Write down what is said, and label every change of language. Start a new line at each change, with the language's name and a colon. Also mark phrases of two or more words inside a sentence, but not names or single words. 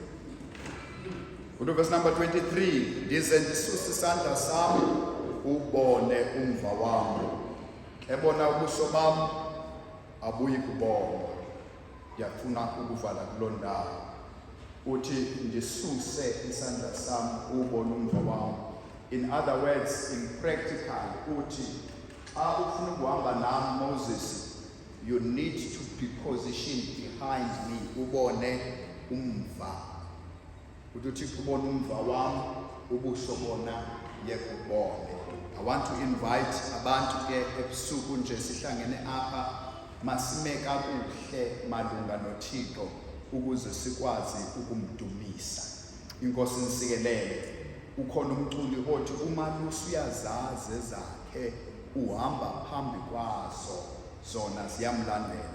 English: Verse number
Xhosa: 23, ndize ndisuse isandla sami ubone umva wami, ebona ubuso bami abuyi kubona. Ndiyafuna ukuvala kuloo ndawo. Uthi ndisuse isandla sami ubone umva wami.
English: In other words, in practical,
Xhosa: uthi xa ufuna ukuhamba nami Moses,
English: you need to be positioned behind me
Xhosa: ubone umva. Uthi kubona umva wami ubuso bona yekubone.
English: I want to invite
Xhosa: abantu ke ebusuku nje sihlangene apha masime kakuhle malunga noThixo ukuze sikwazi ukumdumisa. Inkosi nisikelele. Ukhona umculi othi umalusi uyazazi zakhe uhamba phambi kwazo zona ziyamlandela.